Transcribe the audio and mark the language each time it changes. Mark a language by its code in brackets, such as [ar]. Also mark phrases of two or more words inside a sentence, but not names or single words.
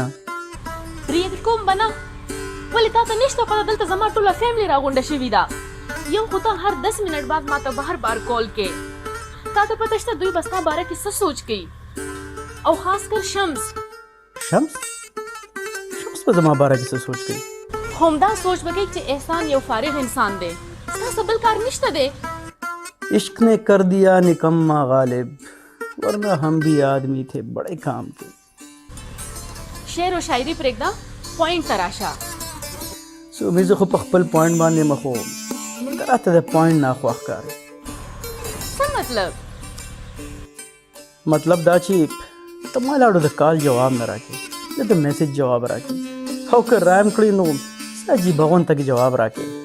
[ps] ریاکټ کوم به نه ولې تا ته نشته پته دلته زما ټوله فیملی راغونډه شوې ده یو خو ته هر 10 منټ بعد ما ته بهر بار کال کې تا ته پته شته دوی به ستا باره کې څه سوچ کوي او خاص کر شمس شمس به زما باره کې څه سوچ کوي همدا سوچ به کوي چې احسان یو فارغ انسان دی ستاسو بل کار نشته دی [ur] عشق نے کر دیا نکما غالب ورنہ ہم بھی آدمی تھے بڑے کام کے [ps] شعر او شاعري پرېږده پوینټ ته راشه سومي زه خو په خپل پوینټ باندې مخ وم مګر راته د پوینټ ناخوښ ښکاري څه مطلب دا چې ته ما لاړو د کال جواب نه راکې نه د میسج جواب راکې او که رایم کړي نو څه عجیبه غونته کې جواب راکې